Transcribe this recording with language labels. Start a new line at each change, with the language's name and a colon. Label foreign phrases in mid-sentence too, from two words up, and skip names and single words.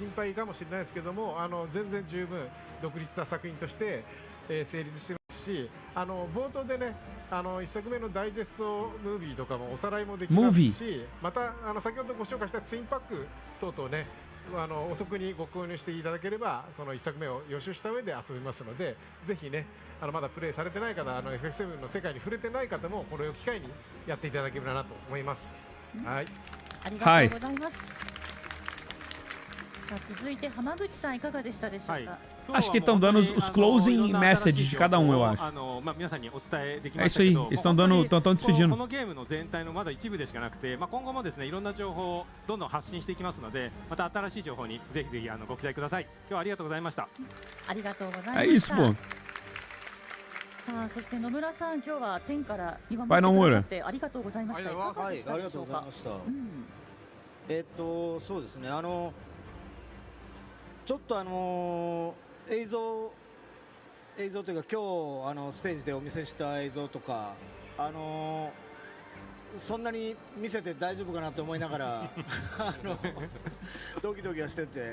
Japanese: 心配かもしれないですけども、全然十分独立した作品として、成立してますし、冒頭でね、1作目のダイジェストムービーとかもおさらいもできますし、また先ほどご紹介したツインパック等々ね、お得にご購入していただければその1作目を予習した上で遊びますので、ぜひねまだプレイされてない方、FF7 の世界に触れてない方もこれを機会にやっていただければなと思います。はい。ありがとうございます。さあ続いて浜口さんいかがでしたでしょうか。
Portuguese: Acho que estão dando os
English: closing messages
Portuguese: de cada eu acho. É isso aí, eles estão despedindo.
Japanese: このゲームの全体のまだ一部でしかなくて、今後もですねいろんな情報をどんどん発信していきますので、また新しい情報にぜひぜひご期待ください。今日はありがとうございました。ありがとうございました。
Portuguese: É isso, pô.
Japanese: さあそして野村さん、今日は天から見守ってくださってありがとうございました。はい、ありがとうございました。そうですね、ちょっと映像というか今日ステージでお見せした映像とかそんなに見せて大丈夫かなと思いながらドキドキはしてて。